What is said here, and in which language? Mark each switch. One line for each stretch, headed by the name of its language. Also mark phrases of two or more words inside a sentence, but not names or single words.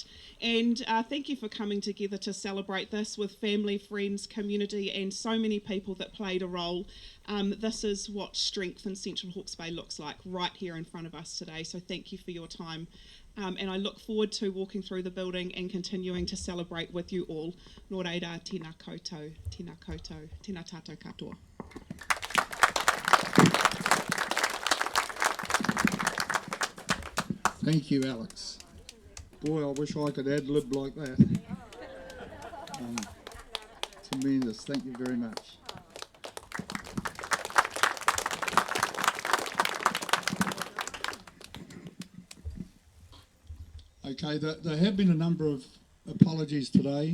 English: And thank you for coming together to celebrate this with family, friends, community, and so many people that played a role. This is what strength in Central Hawke's Bay looks like right here in front of us today. So thank you for your time. And I look forward to walking through the building and continuing to celebrate with you all.
Māori: Nō reira, tēnā koutou, tēnā tātou katoa.
English: Thank you, Alex. Boy, I wish I could ad-lib like that. Tremendous. Thank you very much. Okay, there have been a number of apologies today.